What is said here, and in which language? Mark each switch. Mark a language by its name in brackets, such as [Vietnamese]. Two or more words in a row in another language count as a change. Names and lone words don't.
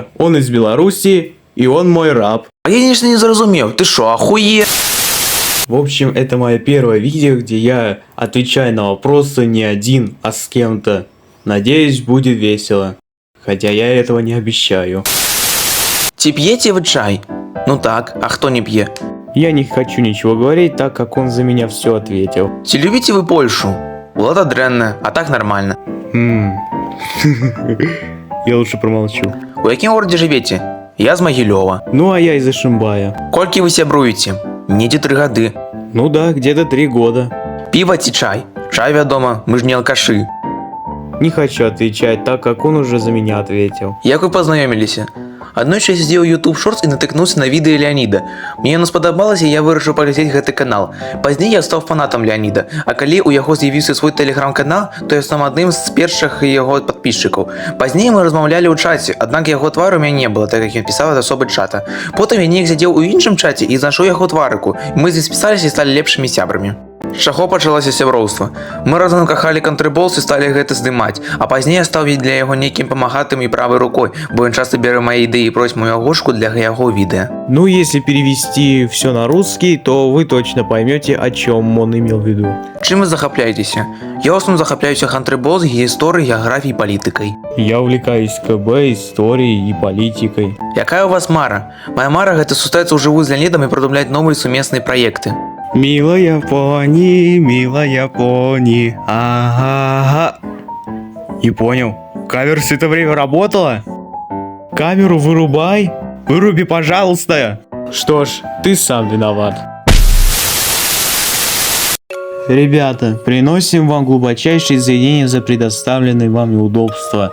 [Russian] Он из Беларуси, и он мой раб. А я, конечно, не зразумел. Ты шо, охуел? В общем, это мое первое видео, где я отвечаю на вопросы не один, а с кем-то. Надеюсь, будет весело. Хотя я этого не обещаю. [Belarusian] Ці п'єте ви чай? Ну так, а хто не п'є? [Russian] Я не хочу ничего говорить, так как он за меня все ответил. [Belarusian] Ці любите ви Польшу? Влада дренна, а так нормально. [Russian] Я лучше промолчу. [Belarusian] У якім городі живете? Я з Могилёва. [Russian] Ну а я из Ишимбая. [Belarusian] Колькі ви сябруеце? Недзе 3 гады. [Russian] Ну да, где-то 3 года. [Belarusian] Піва ці чай? Чай, вядома, мы ж не алкашы. [Russian] Не хочу отвечать, так как он уже за меня ответил. [Belarusian] Як ви пазнаёміліся? Аднойчы я сидзеў YouTube Shorts і натыкнуўся на відэа Леаніда. Мне яно спадабалася, і я вырашыў паглядзець гэты канал. Пазней я стаў фанатам Леаніда, а калі ў яго з'явіўся свой тэлеграм-канал, то я стаў адным з першых яго падпісчыкаў. Пазней мы размаўлялі ў чаце, аднак яго твару у мяне не было, так як ён пісаў ад асобы чата. Потым я неяк сядзеў у іншым чаце і знайшоў яго тварыку. Мы з ім спісаліся і сталі лепшымі сябрамі. З чаго пачалося сяброўства? Мы разам кахалі Контрибос і сталі гэта здымаць, а пазней я стаў для яго нейкім памагатым і правай рукой, бо ён часта бярэ мае ідэі і просіць мою агушку для яго відэа. [Russian] Ну, если перевести все на русский, то вы точно поймете, о чем он имел в виду. [Belarusian] Чым вы захапляецеся? Я ў основном захапляюся Контрибос, гісторыяй, геаграфіяй, палітыкай. [Russian] Я увлекаюсь КБ, историей и политикой. [Belarusian] Якая у вас мара? Моя мара гэта сустрэцца ўжыву з Леанідам і прадумляць новыя сумесныя праекты. [Russian] Милая пони, ага. Не понял. Кавер все это время работала? Камеру вырубай. Выруби, пожалуйста. Что ж, ты сам виноват. Ребята, приносим вам глубочайшие извинения за предоставленные вам неудобства.